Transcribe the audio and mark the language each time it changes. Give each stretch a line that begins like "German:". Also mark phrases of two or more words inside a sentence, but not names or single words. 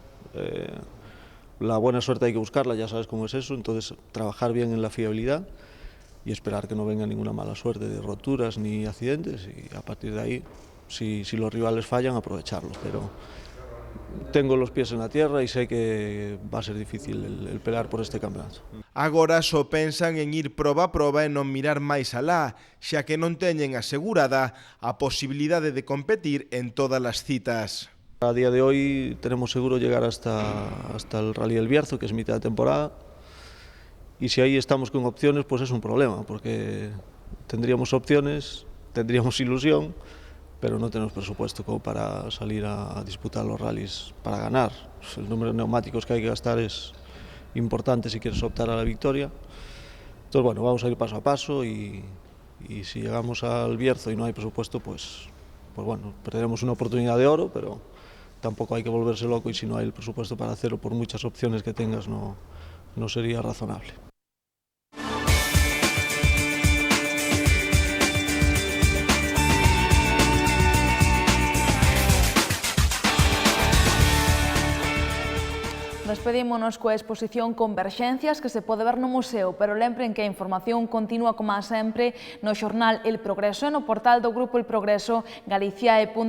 Spanish: La buena suerte hay que buscarla, ya sabes cómo es eso, entonces trabajar bien en la fiabilidad y esperar que no venga ninguna mala suerte de roturas ni accidentes, y a partir de ahí, si los rivales fallan, aprovecharlo. Pero tengo los pies en la tierra y sé que va a ser difícil el pelear por este campeonato.
Galician: Agora só pensan en ir proba a proba e non mirar máis alá, xa que non teñen asegurada a posibilidade de competir en todas as citas.
Spanish: A día de hoy tenemos seguro llegar hasta el Rally del Bierzo, que es mitad de temporada, y si ahí estamos con opciones, pues es un problema, porque tendríamos opciones, tendríamos ilusión, pero no tenemos presupuesto como para salir a disputar los rallies para ganar. El número de neumáticos que hay que gastar es importante si quieres optar a la victoria. Entonces, bueno, vamos a ir paso a paso y si llegamos al Bierzo y no hay presupuesto, pues bueno, perderemos una oportunidad de oro, pero tampoco hay que volverse loco, y si no hay el presupuesto para hacerlo, por muchas opciones que tengas, no sería razonable.
Galician: Despedímonos coa exposición Converxencias que se pode ver no museo, pero lembren que a información continúa como sempre no xornal El Progreso e no portal do Grupo El Progreso galiciae.com.